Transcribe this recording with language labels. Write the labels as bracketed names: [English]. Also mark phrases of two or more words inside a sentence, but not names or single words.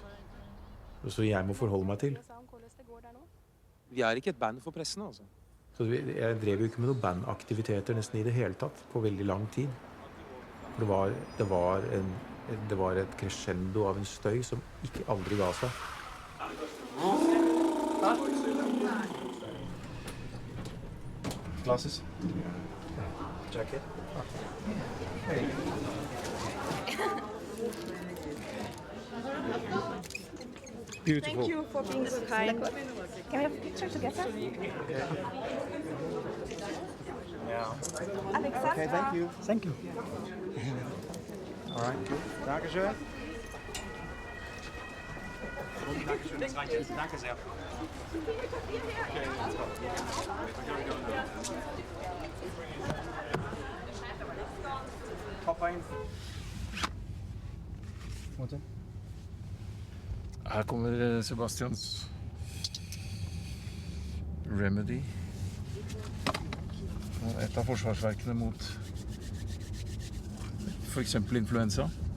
[Norwegian] Så jeg må forholde meg til. Vi er ikke et band for pressen, altså. Så jeg drev jo ikke med noen bandaktiviteter nesten i det hele tatt på veldig lang tid. Det var et crescendo av en støy som ikke aldri ga seg. [English] Glasses. Jacket. Beautiful. Thank you for being so kind. Can we have a picture together? Yeah. Alexandra. Okay, thank you. Thank you. All right. [German] Dankeschön. Dankeschön, das reicht jetzt. Danke sehr. Hopp ein. [Norwegian] Her kommer Sebastians Remedy. Et av forsvarsverkene mot for eksempel influensa.